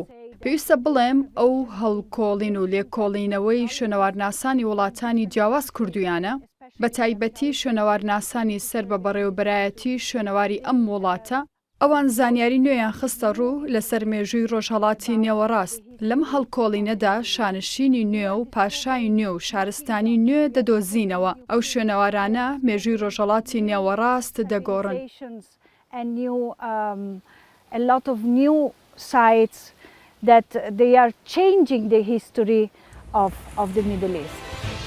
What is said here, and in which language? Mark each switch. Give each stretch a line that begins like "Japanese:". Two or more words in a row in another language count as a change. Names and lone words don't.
Central Kurdish: پێویستە بڵێم ئەو هەڵکۆڵین و لێکۆڵینەوەی شوێنەوارناسانی وڵاتانی جیاواز کردویانە، بە تایبەتی شوێنەوارناسانی سەر بە بەڕێوەبەرایەتی شوێنەواری ئەم وڵاتە، ئەوان زانیاری نوێیان خستە ڕوو لەسەر مێژووی ڕۆژهەڵاتی نێوەڕاست. لەم هەڵکۆڵینەدا شانشینی نوێ و پاشای نوێ و شارستانی نوێ دەدۆزینەوە. ئەو شوێنەوارانە مێژووی ڕۆژهەڵاتی نێوەڕاست دەگۆڕن.
English: That they are changing the history of the Middle East.